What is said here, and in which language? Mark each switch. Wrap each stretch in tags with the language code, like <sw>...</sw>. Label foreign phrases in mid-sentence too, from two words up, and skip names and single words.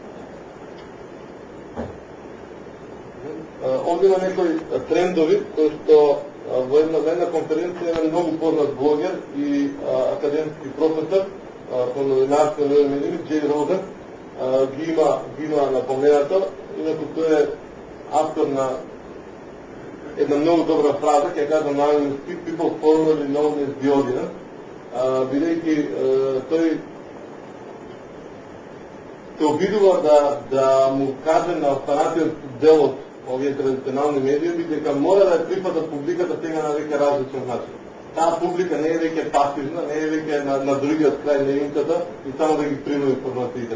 <mk>Овде има некои трендови кои што во една конференција е многу познат блогер и академски професор по новинарство и медиуми, Джей Розен, ги има напоменато, инаку тој е автор на една многу добра фраза, ќе кажам на англиски,</mk> <en>people formerly known as the audience,</en> <mk>бидејќи тој се обидува да му каже на останатиот дел од овие традиционални медиуми дека мора да припада публиката сега на веќе различен начин. Таа публика не е веќе пасивна, не е веќе на другиот крај на инката и само да ги прима информациите.</mk>